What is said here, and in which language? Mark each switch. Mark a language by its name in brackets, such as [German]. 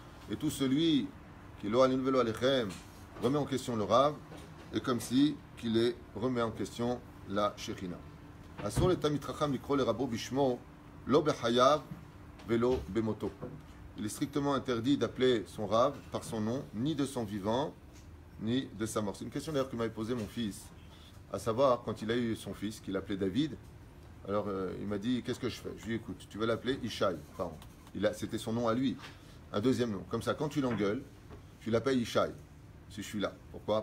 [French] Et tout celui qui remet en question le rab, est comme si qu'il remet en question la Shekhinah. [Hebrew] אסור לתלמיד חכם לקרוא לרבו בשמו לא בחייו ולא במותו. [French] Il est strictement interdit d'appeler son rab par son nom, ni de son vivant, ni de sa mort. C'est une question d'ailleurs que m'avait posé mon fils, à savoir quand il a eu son fils, qu'il appelait David. Alors il m'a dit, qu'est-ce que je fais? Je lui ai dit, écoute, tu vas l'appeler Ishaï, pardon. C'était son nom à lui, un deuxième nom. Comme ça, quand tu l'engueules, tu l'appelles Ishaï, si je suis là. Pourquoi?